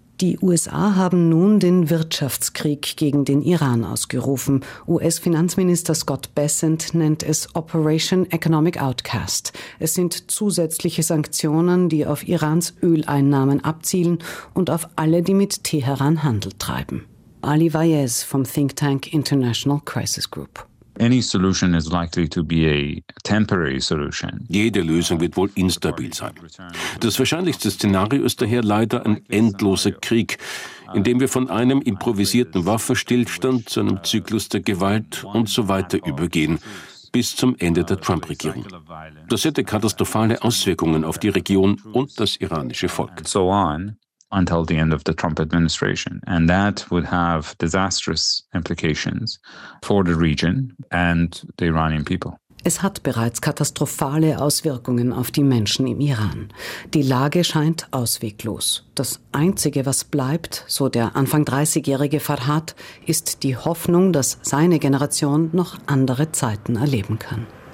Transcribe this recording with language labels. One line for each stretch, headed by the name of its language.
German: Die USA haben nun den Wirtschaftskrieg gegen den Iran ausgerufen. US-Finanzminister Scott Bessent nennt es Operation Economic Outcast. Es sind zusätzliche Sanktionen, die auf Irans Öleinnahmen abzielen und auf alle, die mit Teheran Handel treiben. Ali Vaez vom Think Tank International Crisis Group.
English: Any solution is likely to be a temporary solution.
German: Jede Lösung wird wohl instabil sein. Das wahrscheinlichste Szenario ist daher leider ein endloser Krieg, in dem wir von einem improvisierten Waffenstillstand zu einem Zyklus der Gewalt und so weiter übergehen, bis zum Ende der Trump-Regierung. Das hätte katastrophale Auswirkungen auf die Region und das iranische Volk.
English: So on. Until the end of the Trump administration, and that would have disastrous implications for the region and the Iranian people.
German: Es hat bereits katastrophale Auswirkungen auf die Menschen im Iran. Die Lage scheint ausweglos. Das Einzige, was bleibt, so der Anfang 30-jährige Farhad, ist die Hoffnung, dass seine Generation noch andere Zeiten erleben kann.